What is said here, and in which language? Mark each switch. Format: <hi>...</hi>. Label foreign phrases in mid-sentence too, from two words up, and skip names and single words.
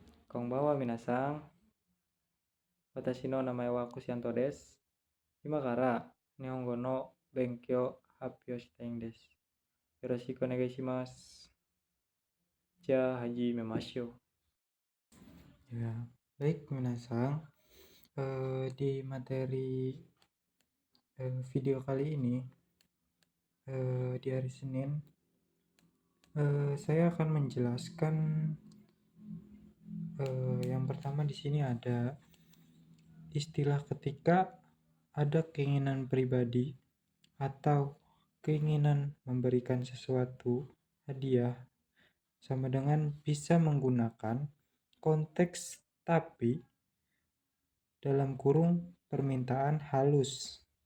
<ja>こんばんは皆さん、私の名前はKushiantoです. 今から日本語の勉強発表したいんです. よろしくお願いします。じゃ、始めましょう.</ja> <id>Ya, baik minasan. Di materi video kali ini di hari Senin saya akan menjelaskan yang pertama di sini ada istilah ketika ada keinginan pribadi atau keinginan memberikan sesuatu hadiah sama dengan bisa menggunakan konteks tapi dalam kurung permintaan halus,</id>